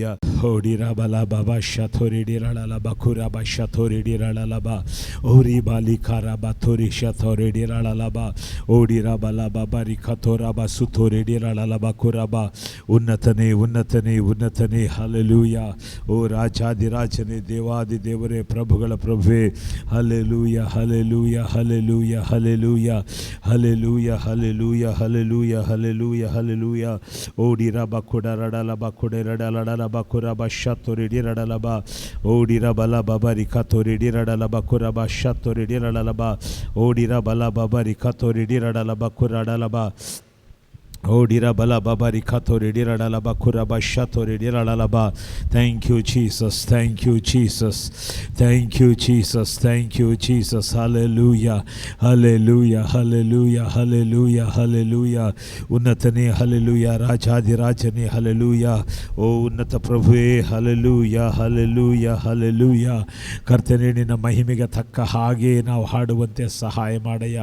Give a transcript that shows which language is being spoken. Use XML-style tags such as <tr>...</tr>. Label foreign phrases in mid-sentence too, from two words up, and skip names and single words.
<kn>ಓಡಿರಾ ಬಲ ಬಾಬಾ ಶಥೋರಿಡಿರಳ ಬಖುರ ಬಾ ಶಥೋರಿಡಿರಳ ಬಾ ಓರಿ ಬಾಲಿ ಖಾರ ಬಾ ಥೋರಿ ಶಥೋರಿಡಿರಳ ಬಾ ಓಡಿರಾ ಬಲ ಬಾಬಾ ರಿ ಖಥೋರ ಬಾ ಸುಥೋರಿಡಿರಳ ಬಖುರ ಬಾ. ಉನ್ನತನೇ ಉನ್ನತನೇ ಉನ್ನತನೇ. ಹಲ್ಲೆಲೂಯ. ಓ ರಾಜಾದಿರಾಜನೇ, ದೇವಾದಿ ದೇವರೇ, ಪ್ರಭುಗಳ ಪ್ರಭುವೇ. ಹಲ್ಲೆಲೂಯ ಹಲ್ಲೆಲೂಯ ಹಲ್ಲೆಲೂಯ ಹಲ್ಲೆಲೂಯ ಹಲ್ಲೆಲೂಯ ಹಲ್ಲೆಲೂಯ ಹಲ್ಲೆಲೂಯ ಹಲ್ಲೆಲೂಯ ಹಲ್ಲೆಲೂಯ. ಓಡಿರಾ ಬಖುಡ ರಡಲ ಬಖುಡೆ ರಡಲಡಲ ಬಖುರ ಬಾ ಶಥೋರಿಡಿ ರಡಲ ಬಾ ಓಡಿರಾ ಬಲ ಬಾಬಾ ರಿ ಖಥೋರಿಡಿ ರಡಲ ಬಖುರ ಬಾ ಶಥೋರಿಡಿ ರಡಲ ಬಾ ಓಡಿರಾ ಬಲ ಬಾಬಾ ರಿ ಖಥೋರಿಡಿ ರಡಲ ಬಖುರ ರಡಲ ಬಾ ಓಡಿರಾ ಬಲ ಬಾಬಾ ರಿ ಖಥೋರಿಡಿ ರಡಲ ಬಖುರ ಬಾ ಶಥೋರಿಡಿ ರಡಲ ಬಾ.</kn> <en>Thank you Jesus, thank you Jesus, thank you Jesus, thank you Jesus.</en> <kn>ಹಲ್ಲೆಲೂಯ ಹಲ್ಲೆಲೂಯ ಹಲ್ಲೆಲೂಯ ಹಲ್ಲೆಲೂಯ ಹಲ್ಲೆಲೂಯ. ಉನ್ನತನೇ ಹಲ್ಲೆಲೂಯ, ರಾಜಾದಿರಾಜನೇ ಹಲ್ಲೆಲೂಯ. ಓ ಉನ್ನತ ಪ್ರಭುವೇ ಹಲ್ಲೆಲೂಯ ಹಲ್ಲೆಲೂಯ ಹಲ್ಲೆಲೂಯ. ಕರ್ತನೇ, ನಿನ್ನ ಮಹಿಮೆಗೆ ತಕ್ಕ ಹಾಗೆ ನಾವು ಹಾಡುವಂತೆ ಸಹಾಯ ಮಾಡಯ್ಯ.</kn>